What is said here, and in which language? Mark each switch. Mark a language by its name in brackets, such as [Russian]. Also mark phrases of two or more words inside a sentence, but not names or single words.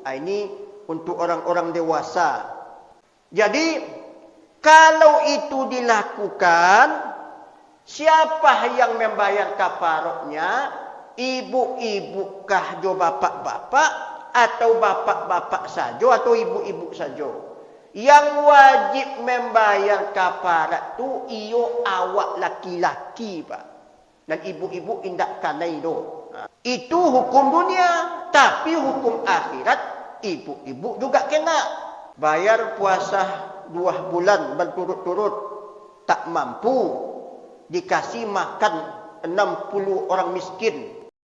[Indonesian] Ini untuk orang-orang dewasa. Jadi, kalau itu dilakukan, siapa yang membayar kafarahnya? Ibu-ibu kah jo bapak-bapak? Atau bapak-bapak saja? Atau ibu-ibu saja? Yang wajib membayar kafarat [Minangkabau] tu iyo awak [Indonesian] laki-laki, Pak. [Minangkabau] Dan ibu-ibu indak kanai do. [Indonesian] Itu hukum dunia. Tapi hukum akhirat, ibu-ibu juga kena. Bayar puasa 2 bulan berturut-turut tak mampu, dikasih makan 60 orang miskin,